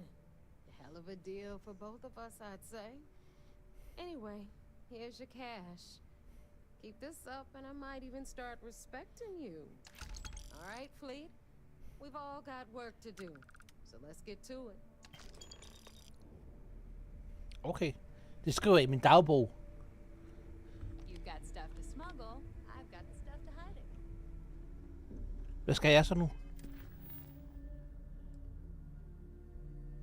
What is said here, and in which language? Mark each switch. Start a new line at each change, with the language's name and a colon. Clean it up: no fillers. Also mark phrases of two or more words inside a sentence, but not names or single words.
English: Hell of a deal for both of us, I'd say. Anyway, here's your cash. Keep this up, and I might even start respecting you. All right, Fleet? We've all got work to do, so let's get to it. Okay.
Danish: Det skriver jeg i min dagbog.
English: You've got stuff to smuggle. I've got the stuff to hide it.
Danish: Hvad skal jeg så nu?